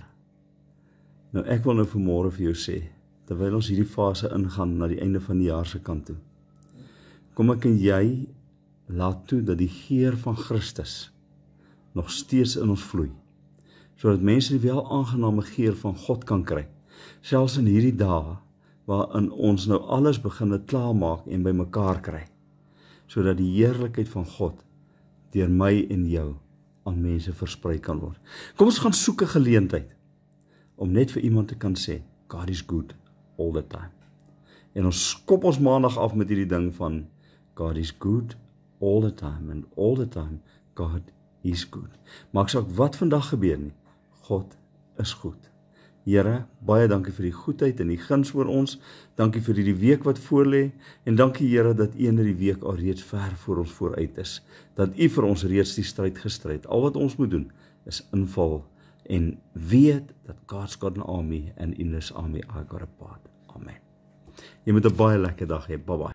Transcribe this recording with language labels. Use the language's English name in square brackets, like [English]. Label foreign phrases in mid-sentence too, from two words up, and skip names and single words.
[Afrikaans] Nou ek wil nou vanmôre vir jou sê, terwyl ons hierdie fase ingaan na die einde van die jaar se kant toe, kom ek en jy laat toe dat die geur van Christus nog steeds in ons vloei, sodat mense die wel aangename geur van God kan kry, selfs in hierdie dae waarin ons nou alles begin klaarmaak en by mekaar kry, sodat die heerlikheid van God deur my en jou aan mense versprei kan word. Kom ons gaan soek 'n geleentheid om net vir iemand te kan sê, [English] God is good all the time. [Afrikaans] En ons skop ons maandag af met hierdie ding van [English] God is good all the time, and all the time God is good. [Afrikaans] Maak saak wat vandag gebeur nie, God is goed. Here, baie dankie vir die goedheid en die guns oor ons. Dankie vir die week wat voorlê en dankie Here dat U in die week al reeds ver voor ons vooruit is. Dat U vir ons reeds die stryd gestryd. Al wat ons moet doen is inval en weet dat [English] God's got an army and in this army I got a part. [Afrikaans] Amen. Jy moet 'n baie lekker dag hê. Bye bye.